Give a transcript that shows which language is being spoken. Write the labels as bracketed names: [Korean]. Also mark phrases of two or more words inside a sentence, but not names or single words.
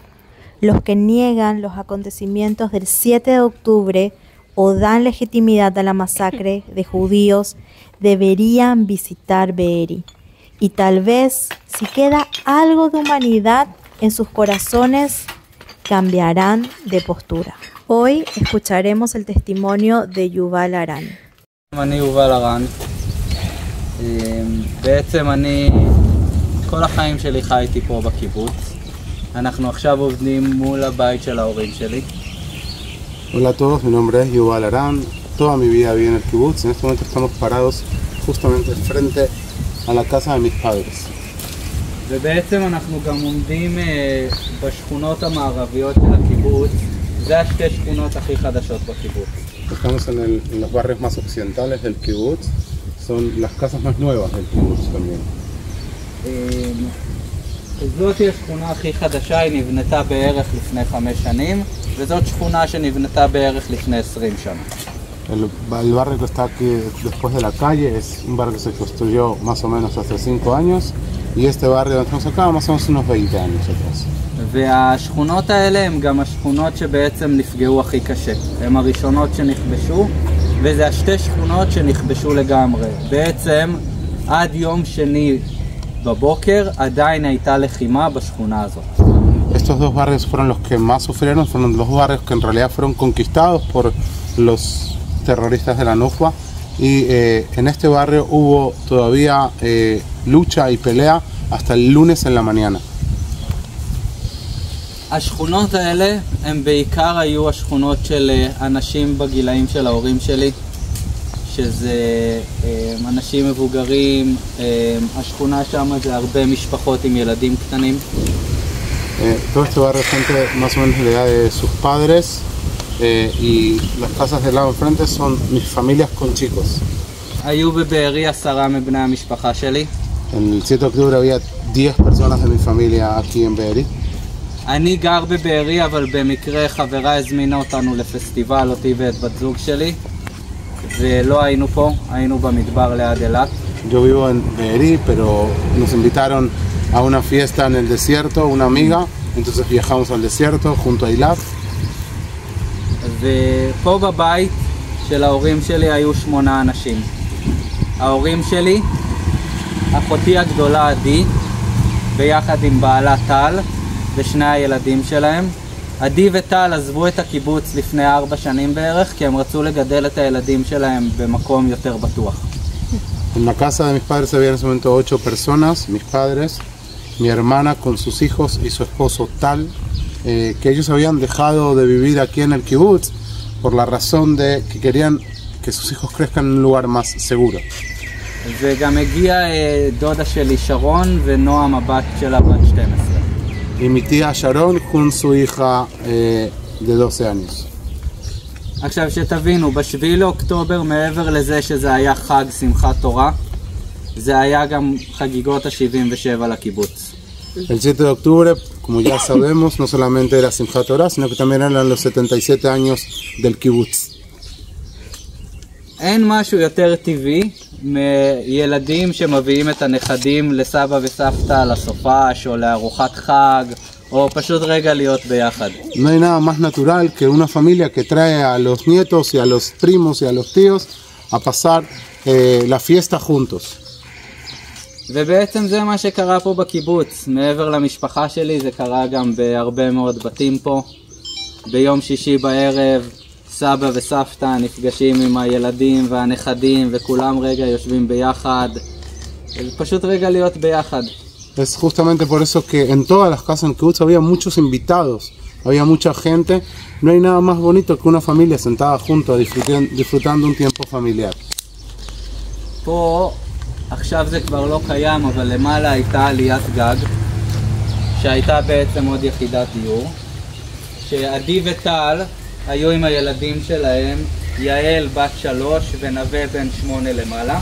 [Spanish] Los que niegan los acontecimientos del 7 de octubre o dan legitimidad a la masacre de judíos deberían visitar Be'eri. Y tal vez, si queda algo de humanidad en sus corazones, cambiarán de postura. Hoy escucharemos el testimonio de Yuval Aran. [Hebrew] אני יובל ארן. בעצם אני כל החיים שלי חייתי פה בקיבוץ. אנחנו עכשיו עובדים מול הבית של ההורים שלי. [Spanish] Hola a todos, mi nombre es Yuval Aran. Toda mi vida viví en el kibutz. En este momento estamos parados justamente frente a la casa de mis padres. [Hebrew] ובעצם אנחנו גם עומדים בשכונות המערביות של הקיבוץ. זה השתי שכונות הכי חדשות בקיבוץ. [Spanish] Estamos en los barrios más occidentales del kibutz. Son las casas más nuevas del kibutz también. [Hebrew] זאת היא השכונה הכי חדשה, היא נבנתה בערך לפני 5 שנים, וזאת שכונה שנבנתה בערך לפני 20 שנה. [Spanish] El barrio que está aquí después de la calle es un barrio que se construyó más o menos hace 5 años y este barrio donde estamos acá más o menos unos 20 años atrás. [Hebrew] והשכונות האלה הם גם השכונות שבעצם נפגעו הכי קשה. הן הראשונות שנכבשו, וזה השתי שכונות שנכבשו לגמרי. בעצם עד יום שני בבוקר עדיין הייתה לחימה בשכונה הזאת. [Spanish] Estos dos barrios fueron los que más sufrieron, fueron los barrios que en realidad fueron conquistados por los terroristas de la Nukba y en este barrio hubo todavía lucha y pelea hasta el lunes en la mañana. [Hebrew] השכונות האלה הם בעיקר היו השכונות של אנשים בגילאים של ההורים שלי, שזה אנשים מבוגרים, השכונה שם זה הרבה משפחות עם ילדים קטנים. [Spanish] Todo este barrio es gente más o menos de la edad de sus padres y las casas del lado enfrente son mis familias con chicos. [Hebrew] היו בבארי 10 מבני המשפחה שלי. [Spanish] En el 7 de octubre había 10 personas de mi familia aquí en Be'eri. [Hebrew] אני גר בבארי, אבל במקרה חברה הזמינה אותנו לפסטיבל, אותי ואת בת זוג שלי, ולא היינו פה, היינו במדבר ליד אילת. [Spanish] Yo vivo en Be'eri, pero nos invitaron a una fiesta en el desierto, una amiga, entonces viajamos al desierto junto a Eilat. [Hebrew] ופה בבית של ההורים שלי היו 8 אנשים. ההורים שלי, אחותי הגדולה עדי, ביחד עם בעלה טל, ושני הילדים שלהם. עדי וטל עזבו את הקיבוץ לפני 4 שנים בערך, כי הם רצו לגדל את הילדים שלהם במקום יותר בטוח. [Spanish] En la casa de mis padres había en ese momento 8 personas, mis padres, mi hermana con sus hijos y su esposo Tal, que ellos habían dejado de vivir aquí en el kibutz por la razón de que querían que sus hijos crezcan en un lugar más seguro. [Hebrew] וגם הגיע דודה שלי שרון ונועם הבת שלה בת 12. [Spanish] Y mi tía Sharon con su hija de 12 años. [Hebrew] עכשיו שתבינו, ב7 לאוקטובר מעבר לזה שזה היה חג שמחת תורה, זה היה גם חגיגות ה-77 לקיבוץ. [Spanish] El 7 de octubre, como ya sabemos, no solamente era Simchat Torah, sino que también eran los 77 años del kibbutz. [Hebrew] אין משהו יותר טבעי מילדים שמביאים את הנכדים לסבא וסבתא לסופש או לארוחת חג o פשוט רגע להיות ביחד. [Spanish] No hay nada más natural que una familia que trae a los nietos y a los primos y a los tíos a pasar la fiesta juntos. [Hebrew] ובעצם זה מה שקרה פה בקיבוץ. מעבר למשפחה שלי זה קרה גם בהרבה מאוד בתים פה. ביום שישי בערב סבא וסבתא נפגשים עם הילדים והנכדים וכולם רגע יושבים ביחד. פשוט רגע להיות ביחד. [Spanish] Es justamente por eso que en todas las casas en kibbutz había muchos invitados, había mucha gente. No hay nada más bonito que una familia sentada junto disfrutando un tiempo familiar. [Hebrew] פה עכשיו זה כבר לא קיים, אבל למעלה הייתה עליית גג שהייתה בעצם עוד יחידת דיור, שעדי וטל היו עם הילדים שלהם, יעל בת 3 ונווה בן 8 למעלה.